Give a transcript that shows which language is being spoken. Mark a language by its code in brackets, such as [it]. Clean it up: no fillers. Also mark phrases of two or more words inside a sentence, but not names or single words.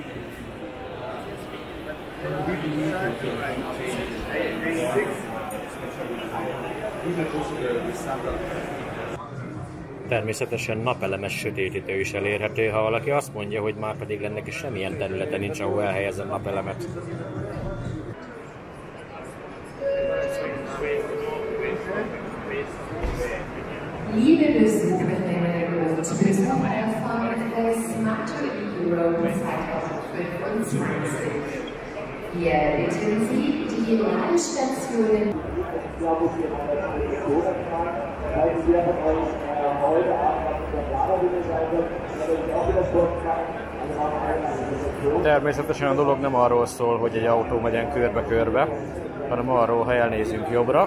[hu] Természetesen napelemes sötétítő is elérhető, ha valaki azt mondja, hogy már pedig ennek is semmilyen területe nincs, ahol elhelyezem napelemet. [de] Liebe Besucherinnen und Besucher von Smarter Euro 2025. Wir bitten Sie, die Ladestationen. [hu] Természetesen a dolog nem arról szól, hogy egy autó megyen körbe-körbe, hanem arról, ha elnézünk jobbra.